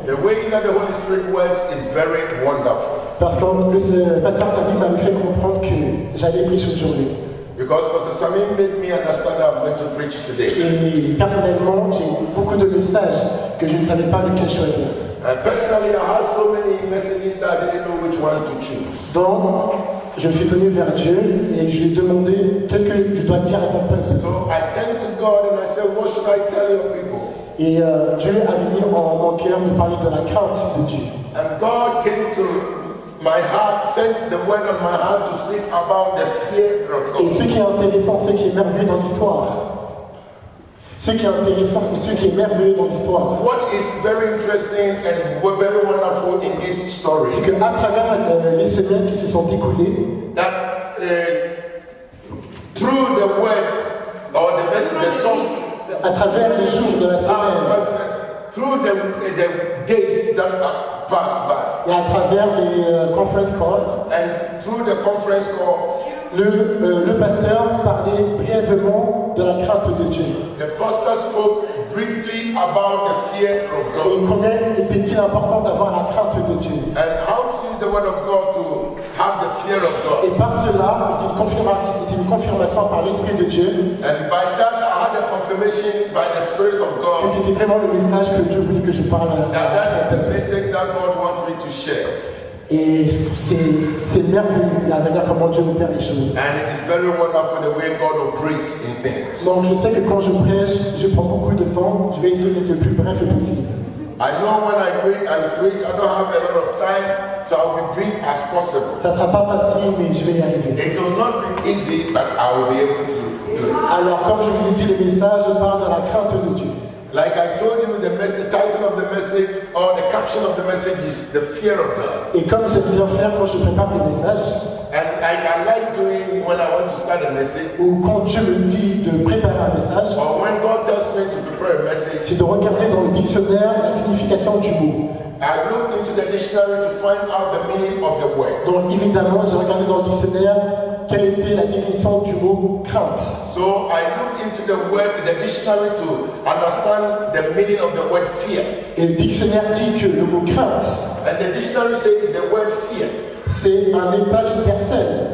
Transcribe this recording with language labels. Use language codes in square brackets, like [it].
[en] the way that the Holy Spirit works is very wonderful. [fr] Parce que le pasteur Samy m'avait fait comprendre que j'allais prêcher aujourd'hui. [en] Because Pastor Sami made me understand that I'm going to preach today. [fr] Et personnellement, j'ai beaucoup de messages que je ne savais pas lequel choisir. [en] Personally, I had so many messages that I didn't know which one to choose. [fr] Donc, je me suis tenu vers Dieu et je lui ai demandé qu'est-ce que je dois dire à ton peuple. [en] So I turned to God and I said, what should I tell your people? [fr] Et Dieu avait mis en mon cœur de parler de la crainte de Dieu. [en] And God came to my heart, sent the word on my heart to speak about the fear of [fr] Et [en] God. [fr] ce qui est intéressant, ce qui est merveilleux dans l'histoire, ce qui est intéressant et ce qui est merveilleux dans l'histoire, [en] What is very interesting and very wonderful in this story, [fr] c'est qu'à travers les semaines qui se sont découlées, [en] that through the word or the song, [fr] à travers les jours de la semaine, [en] through the days that passed by, [fr] et à travers les conference calls, [en] and through the conference call, [fr] le pasteur parlait brièvement de la crainte de Dieu. [en] the pastor spoke briefly about the fear of [fr] Et [en] God. [fr] combien était-il important d'avoir la crainte de Dieu. [en] And how to use the word of God to have the fear of [fr] Et [en] God. [fr] par cela est une confirmation par l'Esprit de Dieu [en] And by that I had a confirmation by the Spirit of [fr] que [en] God [fr] c'était vraiment le message que Dieu voulait que je parle. [en] that is the message that God wants me to share. [fr] Et c'est merveilleux la manière comment Dieu opère les choses. [en] And it is very wonderful the way God operates in things. [fr] Donc je sais que quand je prêche, je prends beaucoup de temps. Je vais essayer d'être le plus bref possible. [en] I know when I preach, I don't have a lot of time, so I will be brief as possible. [fr] Ça ne sera pas facile, mais je vais y arriver. [en] It will not be easy, but I will be able to do it. [fr] Alors, comme je vous ai dit, le message parle de la crainte de Dieu. [en] Like I told you, the title of the message or the caption of the message is the fear of God. [fr] Et comme j'aime bien faire quand je prépare des messages, [en] And I like doing when I want to start a message, [fr] ou quand Dieu me dit de préparer un message, [en] or when God tells me to prepare a message, [fr] c'est de regarder dans le dictionnaire la signification du mot. [en] I look into the dictionary to find out the meaning of the word. [fr] Donc évidemment, j'ai regardé dans le dictionnaire quelle était la définition du mot crainte. [en] So I look into the dictionary to understand the meaning of the word fear. [fr] Et le dictionnaire dit que le mot crainte, [en] And the dictionary says the word fear, [fr] c'est un état d'une personne